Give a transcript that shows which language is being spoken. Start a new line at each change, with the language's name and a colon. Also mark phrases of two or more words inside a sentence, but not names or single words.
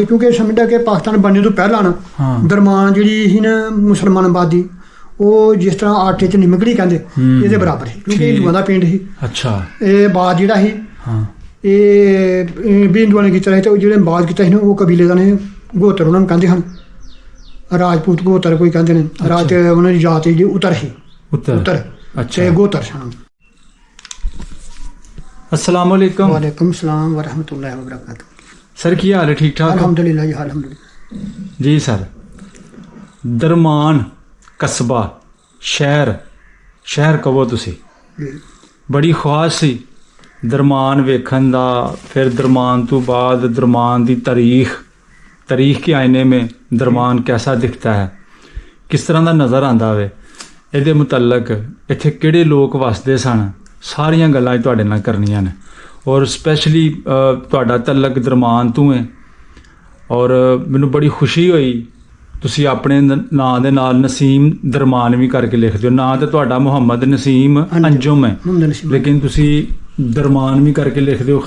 Punjabi: ਕਿਉਂਕਿ ਸਮਝਦਾ ਕਿ ਪਾਕਿਸਤਾਨ ਬਣਨੇ ਤੋਂ ਪਹਿਲਾਂ ਨਾ ਦਰਮਾਨ ਜਿਹੜੀ ਸੀ ਨਾ ਮੁਸਲਮਾਨ ਆਬਾਦੀ, ਉਹ ਜਿਸ ਤਰ੍ਹਾਂ ਆਟੇ 'ਚ ਨਿਮਕੜੀ ਕਹਿੰਦੇ ਇਹਦੇ ਬਰਾਬਰ ਸੀ, ਕਿਉਂਕਿ ਹਿੰਦੂਆਂ ਦਾ ਪਿੰਡ ਸੀ। ਅੱਛਾ। ਇਹ ਬਾਦ ਜਿਹੜਾ ਸੀ ਇਹ ਵੀ ਹਿੰਦੂਆਂ ਨੇ ਕੀਤਾ ਸੀ। ਤੇ ਜਿਹੜੇ ਬਾਦ ਕੀਤਾ ਸੀ ਨਾ ਉਹ ਕਬੀਲੇ ਦਾ ਨੇ, ਗੋਤਰ ਉਹਨਾਂ ਨੂੰ ਕਹਿੰਦੇ ਹਨ, ਰਾਜਪੂਤ ਗੋਤਰ ਕੋਈ ਕਹਿੰਦੇ ਨੇ। ਰਾਜ ਉਹਨਾਂ ਦੀ ਜਾਤ ਜਿਹੜੀ ਉਤਰ ਸੀ, ਉਤਰ। ਅੱਛਾ। ਗੋਤਰ ਸਨ।
Arabic: السلام عليكم. وعليكم السلام ورحمة الله وبركاته.
Punjabi: ਸਰ ਕੀ ਹਾਲ ਹੈ? ਠੀਕ ਠਾਕ?
Arabic: الحمد لله جی، الحمد لله
Punjabi: जी। ਸਰ ਦਰਮਾਨ ਕਸਬਾ ਸ਼ਹਿਰ ਕਹੋ ਤੁਸੀਂ, ਬੜੀ ਖ਼ਾਹਿਸ਼ ਸੀ ਦਰਮਾਨ ਵੇਖਣ ਦਾ। ਫਿਰ ਦਰਮਾਨ ਤੋਂ ਬਾਅਦ ਦਰਮਾਨ ਦੀ ਤਾਰੀਖ਼
Hindi: के आईने में दरमान कैसा दिखता है, किस तरह का
Punjabi: ਨਜ਼ਰ ਆਂਦਾ ਵੇ, ਇਹਦੇ ਮੁਤਲਕ ਇੱਥੇ ਕਿਹੜੇ ਲੋਕ ਵਸਦੇ ਸਨ, ਸਾਰੀਆਂ ਗੱਲਾਂ ਤੁਹਾਡੇ ਨਾਲ ਕਰਨੀਆਂ ਨੇ। ਔਰ ਸਪੈਸ਼ਲੀ ਤੁਹਾਡਾ ਤਲਕ ਦਰਮਾਨ ਤੋਂ ਹੈ। ਔਰ ਮੈਨੂੰ ਬੜੀ ਖੁਸ਼ੀ ਹੋਈ ਤੁਸੀਂ ਆਪਣੇ ਨਾਂ ਦੇ ਨਾਲ ਨਸੀਮ ਦਰਮਾਨ ਵੀ ਕਰਕੇ ਲਿਖਦੇ ਹੋ। ਨਾਂ ਤਾਂ ਤੁਹਾਡਾ ਮੁਹੰਮਦ ਨਸੀਮ ਅੰਜੁਮ ਹੈ, ਲੇਕਿਨ ਤੁਸੀਂ ਦਰਮਾਨ ਵੀ ਕਰਕੇ ਲਿਖਦੇ ਹੋ।